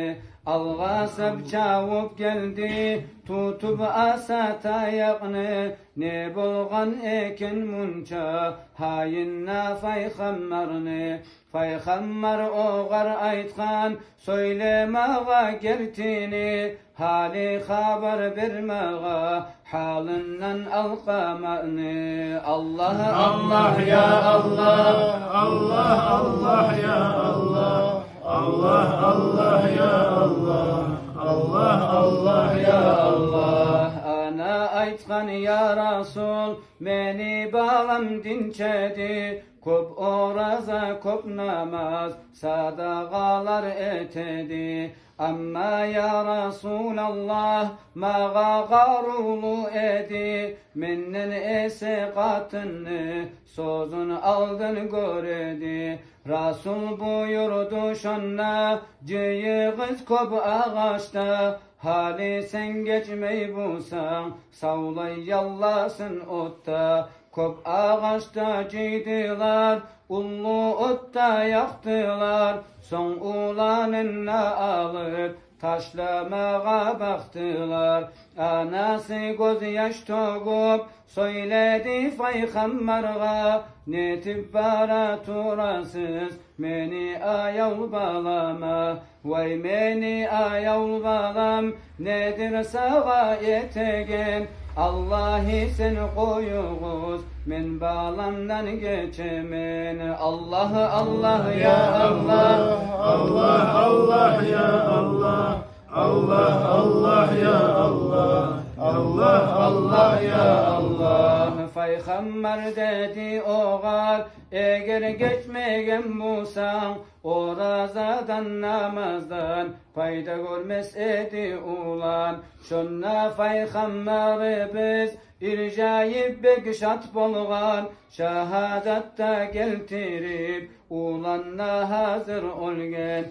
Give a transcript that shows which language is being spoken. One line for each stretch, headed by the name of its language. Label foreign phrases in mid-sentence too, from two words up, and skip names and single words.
Karachay-Balkar: Alğasab çavup geldi, tutup asat ayaqni, ne bolğan eken munça, hayinna Peygamberni. Peygamber oğar aytqan, söylemağa gertini, hali haber vermeğa, halından alqamatni. Allah
Arabic: الله يا الله، الله الله يا الله، الله الله يا الله، الله الله يا الله.
Karachay-Balkar: Ana aytqan
Arabic: يا رسول,
Karachay-Balkar: meni bağlam dinçedi, köp oraza köp namaz, sadaqalar etedi. Amma
Arabic: يا رسول الله,
Karachay-Balkar: mağa qarulu edi, mennen ese qatını, sözün aldın göredi. Rasul buyurdu şonna, cıyığız köp ağaçta, hali sen geçmey bulsan, savlay yallasın otta. Köp ağaçta cıydılar, ullu otta yaktılar, son ulanına alıp, taşlamağa baktılar. Anası göz yaş togup, söyledi Peygamberga, netip bara turasız, meni ayav balama. Vay meni ayav balam, nedir sağa yetegen, Allahi sen koyuğuz, men bağlamdan geçemen.
Arabic: الله الله يا الله, الله الله يا الله، الله الله يا الله، الله الله يا الله.
Karachay-Balkar: Peygamber dedi oğar, eğer geçmegen bulsan, orazadan namazdan fayda görmez edi ulan. Şonna Peygamberimiz irjayip bekşat bolğan, şahadatda geltirip ulanna hazır olgen.